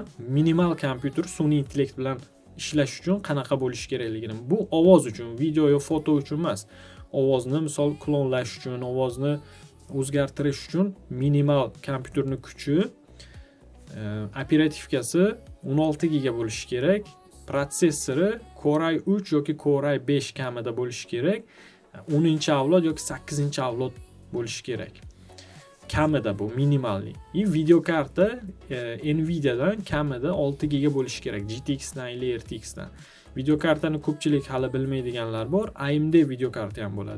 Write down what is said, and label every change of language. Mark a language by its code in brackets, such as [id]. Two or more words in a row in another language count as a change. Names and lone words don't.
[uz] Minimal kompyuter sun'iy intellekt bilan ishlash uchun qanaqa bo'lishi kerakligini. Bu ovoz uchun, video yo foto uchun emas. Ovozni misol klonlash uchun, ovozni o'zgartirish uchun minimal kompyuterning kuchi, operativkasi 16 giga bo'lishi kerak. Protsessori Core i3 yoki Core i5 kamida bo'lishi kerak. 10-avlod yoki 8-avlod bo'lishi kerak. Kamida bu minimalli. Video karta Nvidia'dan kamida 6 giga bo'lishi kerak. GTX dan yoki RTX dan. Video kartani ko'pchilik hali bilmaydiganlar bor. AMD video karta ham bo'ladi.